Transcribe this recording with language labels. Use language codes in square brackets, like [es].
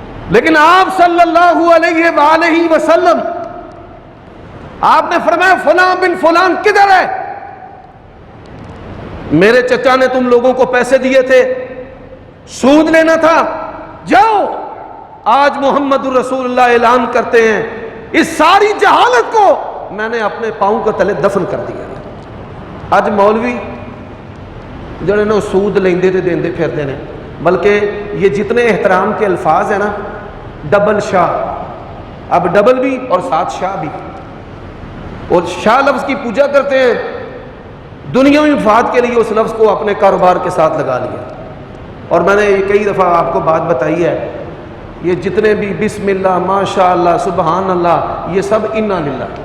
[ur] لیکن آپ صلی اللہ علیہ وآلہ وسلم آپ نے فرمایا فلاں بن فلان کدھر ہے؟ میرے چچا نے تم لوگوں کو پیسے دیے تھے, سود لینا تھا, جاؤ. آج محمد الرسول اللہ اعلان کرتے ہیں اس ساری جہالت کو میں نے اپنے پاؤں کے تلے دفن کر دیا. [pa] اج مولوی جڑے نے سود لیندے تے دیندے پھردے نے, [ur] بلکہ یہ جتنے احترام کے الفاظ ہیں نا، ڈبل شاہ، اب ڈبل بھی اور ساتھ شاہ بھی، اور شاہ لفظ کی پوجا کرتے ہیں، دنیاوی مفاد کے لیے اس لفظ کو اپنے کاروبار کے ساتھ لگا لیا۔ اور میں نے کئی دفعہ آپ کو بات بتائی ہے، یہ جتنے بھی بسم اللہ، ماشاء اللہ، سبحان اللہ، یہ سب انا للہ،